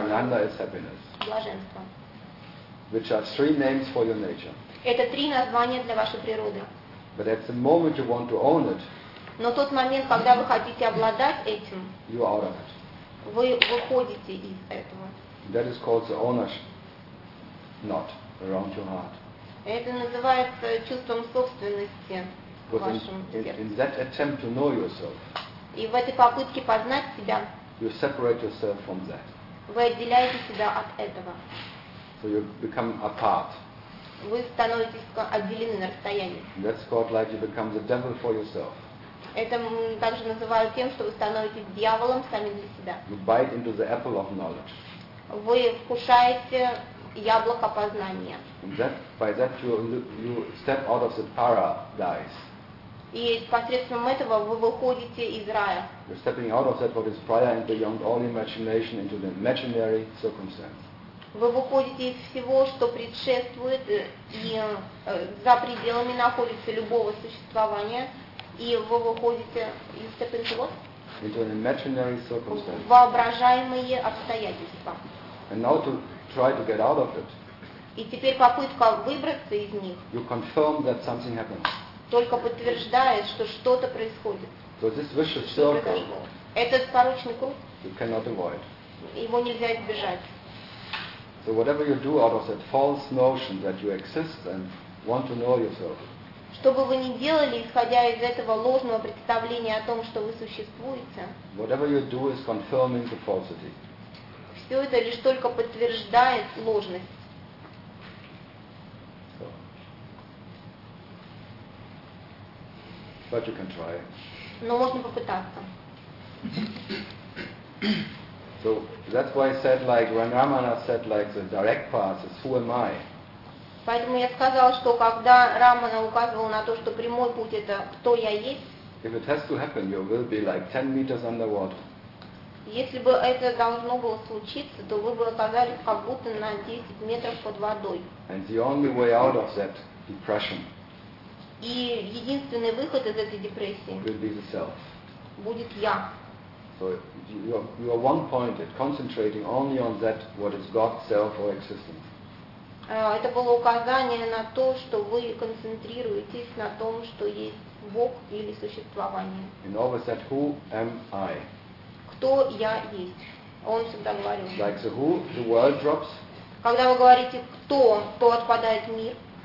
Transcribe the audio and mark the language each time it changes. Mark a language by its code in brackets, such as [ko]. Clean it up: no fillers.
[en] And Ananda is happiness. [ru] Блаженство. [en] Which are three names for your nature. [ru] Это три названия для вашей природы. [en] But at the moment you want to own it, [ru] но тот момент, когда вы хотите обладать этим, [en] you are out of it. [ru] Вы выходите из этого. [en] That is called the ownership knot around your heart. [ru] Это называется чувством собственности в вашем сердце. [en] In that attempt to know yourself, [ru] и в этой попытке познать себя, [en] you separate yourself from that. [ru] Вы отделяете себя от этого. [en] So you become apart. [ru] Вы становитесь отделены на расстоянии. [en] That's called like you become the devil for yourself. [ru] Это также называют тем, что вы становитесь дьяволом сами для себя. [en] You bite into the apple of knowledge. [ru] Вы вкушаете яблоко познания. [en] That, by that you step out of the paradise. [ru] И посредством этого вы выходите из рая. [en] You're stepping out of that what is prior and beyond all imagination into the imaginary circumstance. [ru] Вы выходите из всего, что предшествует и за пределами находится любого существования. и вы выходите из степенчего? [en] Into an imaginary circumstance. [ru] Воображаемые обстоятельства. [en] And now to try to get out of it. [ru] И теперь попытка выбраться из них. [en] You confirm that something happened. [ru] Только подтверждает, что что-то происходит. [en] So this vicious circle. [ru] Этот порочный круг. [en] You cannot avoid. [ru] Его нельзя избежать. [en] So whatever you do out of that false notion that you exist and want to know yourself. [ru] Что бы вы ни делали, исходя из этого ложного представления о том, что вы существуете. [en] Whatever you do is confirming the falsity. [ru] Все это лишь только подтверждает ложность. [en] So. But you can try. [ru] Но можно попытаться. [en] So that's why I said, like when Ramana said, like the direct path is who am I? [ru] Поэтому я сказал, что когда Рамана указывал на то, что прямой путь это кто я есть. [en] If it has to happen, you will be like 10 meters underwater. [ru] Если бы это должно было случиться, то вы бы оказались как будто на 10 метров под водой. [en] And the only way out of that depression. [ru] И единственный выход из этой депрессии. [en] Will be the self. [ru] Будет я. [en] So you are one-pointed, concentrating only on that what is God, self, or existence. [ru] Это было указание на то, что вы концентрируетесь на том, что есть Бог или существование. [en] And always that who am I? [ru] Кто я есть? Он всегда говорил. [en] Like the who, the world drops. [ru] Когда вы говорите кто, то отпадает мир.